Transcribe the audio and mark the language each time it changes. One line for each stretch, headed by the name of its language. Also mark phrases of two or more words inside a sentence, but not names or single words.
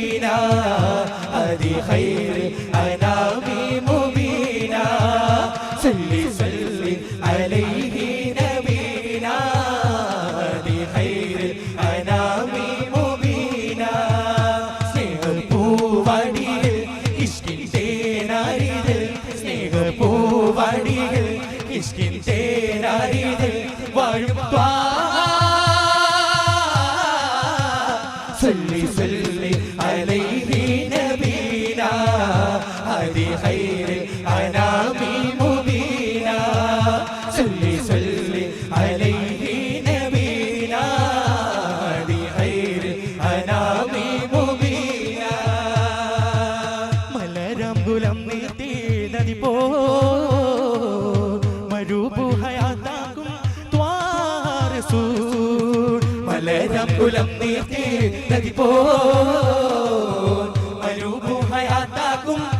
Arabic: هدي خير الأنام مبينا صلي صلي عليه نبينا هدي خير الأنام مبينا
Malayalam: സ്നേഹപ്പൂവടികൾ ഇഷ്കിൻ തേനാരികൾ സ്നേഹപ്പൂവടികൾ ഇഷ്കിൻ തേനാരികൾ വാഴും
Arabic: صلي صلي عليه نبينا هدي خير الأنام مبينا صلي صلي عليه نبينا هدي خير الأنام مبينا
Malayalam: മലരമ്പുലം നീട്ടി നദി പോ മരുഭൂ ഹയാത്താക്കും മലരമ്പുലം നീട്ടി നദി പോ മരുഭൂ ഹയാത്താക്കും